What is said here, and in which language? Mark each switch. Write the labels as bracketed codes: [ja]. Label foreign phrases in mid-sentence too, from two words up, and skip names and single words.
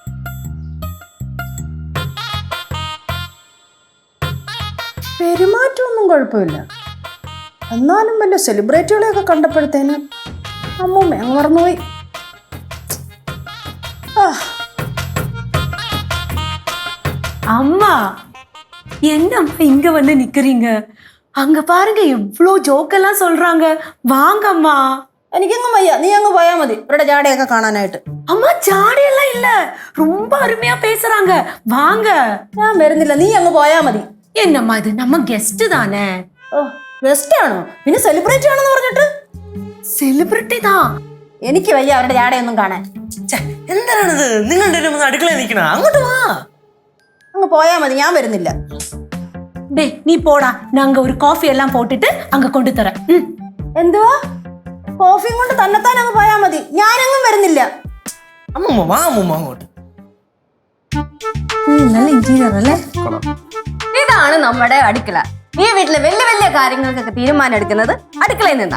[ml] പെരുമാറ്റമൊന്നും അതൊന്നും കുഴപ്പമില്ല. എന്നാലും വല്ല സെലിബ്രിറ്റികളെയൊക്കെ കണ്ടപ്പോഴത്തേന് അമ്മൂമ്മ അങ്ങ് മറന്നുപോയി. [ta] அம்மா என்னம்மா இங்க வந்து நிக்கிறீங்க? அங்க பாருங்க எவ்வளோ ஜோக்கெல்லாம் சொல்றாங்க. வாங்கம்மா. [ml] എനിക്കങ്ങ് വയ്യ, നീ അങ്ങ് പോയാ മതി ഇവരുടെ ജാടയൊക്കെ കാണാനായിട്ട്. [ta] அம்மா ஜாடியெல்லாம் இல்ல, ரொம்ப அருமையா பேசுறாங்க. வாங்க. [ml] ഞാൻ വരുന്നില്ല, നീ അങ്ങ് പോയാ മതി. [ta] என்னம்மா இது, நம்ம கெஸ்ட் தானே. [ml] ഓ, ഗസ്റ്റ് ആണോ? പിന്നെ സെലിബ്രിറ്റി ആണെന്ന് പറഞ്ഞിട്ട്? [ta] സെലിബ്രിറ്റി தான். [ml] എനിക്ക് വയ്യ അവരുടെ ജാടയൊന്നും കാണാൻ. എന്താണിത്? നിങ്ങളുടെ അടുക്കളയിൽ നിൽക്കണ, അങ്ങോട്ട് വാ. അങ്ങ് പോയാ മതി, ഞാൻ വരുന്നില്ല. [ta] டே நீ போடா, நாங்க ஒரு காஃபி எல்லாம் போட்டுட்டு அங்க கொண்டு தரேன். [ml] എന്തുവാ? കോഫിയും കൊണ്ട് തന്നെത്താൻ അങ്ങ് പോയാ മതി, ഞാനങ്ങും വരുന്നില്ല. അമ്മൂമ്മ വാ, അമ്മൂമ്മ അങ്ങോട്ട്. നല്ല ഇന്റീരിയർ അല്ലേ? ഇതാണ് നമ്മുടെ അടുക്കള. ഈ വീട്ടിലെ വലിയ വലിയ കാര്യങ്ങൾക്കൊക്കെ തീരുമാനം എടുക്കുന്നത് അടുക്കളയിൽ നിന്നാ.